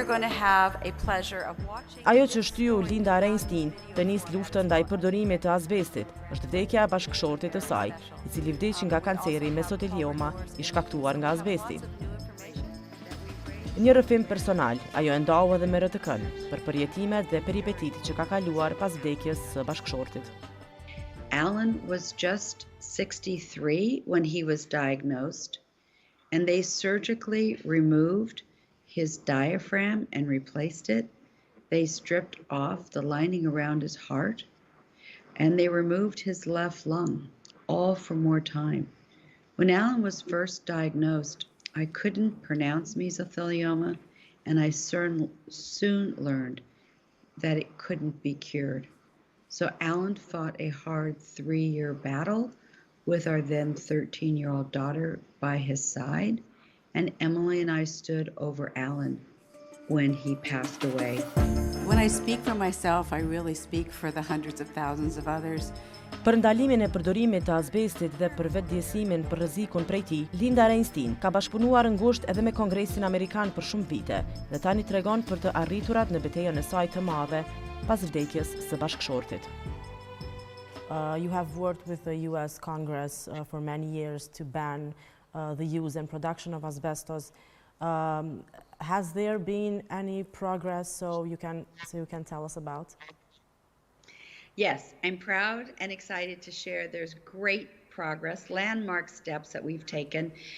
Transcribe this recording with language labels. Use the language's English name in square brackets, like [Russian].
[Albanian] Ajo që shtyu Linda Reinstein të nis luftën ndaj përdorimit të azbestit është vdekja e bashkëshortit të saj, i cili vdiq nga kanceri mesotelioma i shkaktuar nga azbesti. Një rrëfim personal, ajo e ndau edhe me RTK-n për përjetimet dhe peripetitë që ka kaluar pas vdekjes së bashkëshortit. [English] Alan was just 63 when he was diagnosed, and they surgically removed his diaphragm and replaced it. They stripped off the lining around his heart, and they removed his left lung, all for more time. When Alan was first diagnosed, I couldn't pronounce mesothelioma, and I soon learned that it couldn't be cured. So Alan fought a hard 3-year battle with our then 13-year-old daughter by his side, and Emily and I stood over Alan when he passed away. When I speak for myself, I really speak for the hundreds of thousands of others. [Albanian] Për ndalimin e përdorimit të azbestit dhe për vetëdijesimin për rrezikun prej tij, Linda Reinstein ka bashkëpunuar ngushtë edhe me Kongresin Amerikan për shumë vite dhe tani tregon për të arriturat në betejën e saj të madhe pas vdekjes së bashkëshortit. [English] You have worked with the US Congress for many years to ban the use and production of asbestos. Has there been any progress so you can tell us about? Yes, I'm proud and excited to share there's great progress, landmark steps that we've taken.